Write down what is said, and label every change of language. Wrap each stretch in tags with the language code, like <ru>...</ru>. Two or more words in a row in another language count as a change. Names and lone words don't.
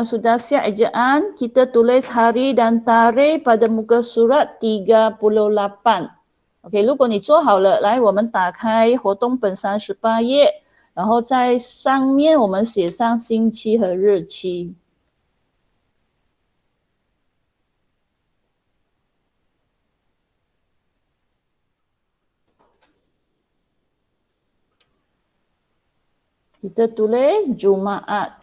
<ms>sudah siap ejaan, kita tulis hari dan tarikh pada muka surat 38.</ms> <zh>OK， 如果你做好了，来，我们打开活动本38页，然后在上面我们写上星期和日期。</zh> <ms>Kita tulis Jumaat.</ms>